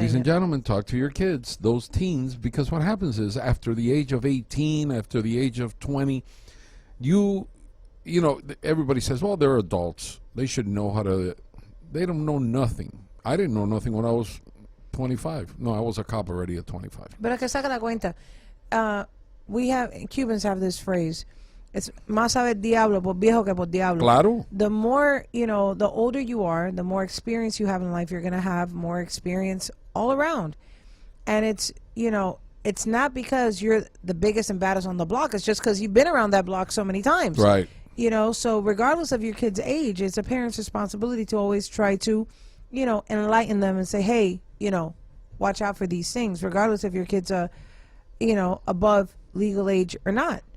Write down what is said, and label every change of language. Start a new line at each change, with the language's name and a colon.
English: Ladies and gentlemen, talk to your kids, those teens, because what happens is after the age of 18, after the age of 20, everybody says, well, they're adults. They should know how to. They don't know nothing. I didn't know nothing when I was 25. No, I was a cop already at 25.
Spanish: Pero que saca la cuenta.
English: Cubans have this phrase.
Spanish: It's más sabe diablo por viejo que por diablo. Claro.
English: The more, the older you are, the more experience you have in life, you're going to have more experience all around. And it's, it's not because you're the biggest and baddest on the block. It's just because you've been around that block so many times. Right. So regardless of your kid's age, it's a parent's responsibility to always try to, enlighten them and say, hey, watch out for these things, regardless if your kid's above legal age or not.